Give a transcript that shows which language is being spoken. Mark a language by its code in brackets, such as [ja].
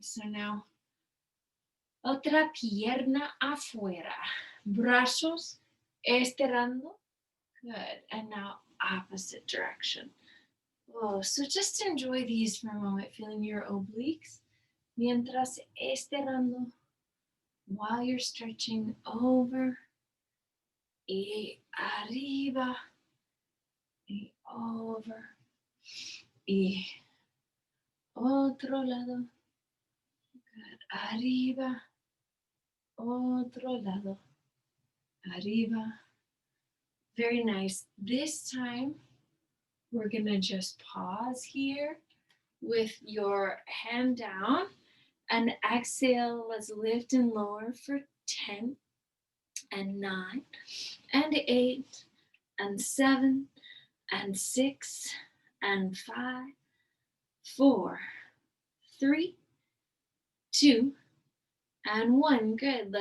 [es] So now, otra pierna afuera. Brazos estirando. Good. [en] And now opposite direction. Oh, so just enjoy these for a moment, feeling your obliques mientras estirando while you're stretching over y arriba y over y otro lado. Good. [es] Arriba, otro lado, arriba. [en] Very nice. This time we're gonna just pause here with your hand down and exhale. Let's lift and lower for 10 and 9 and 8 and 7 and 6 and 5, 4, 3, 2, and 1. Good.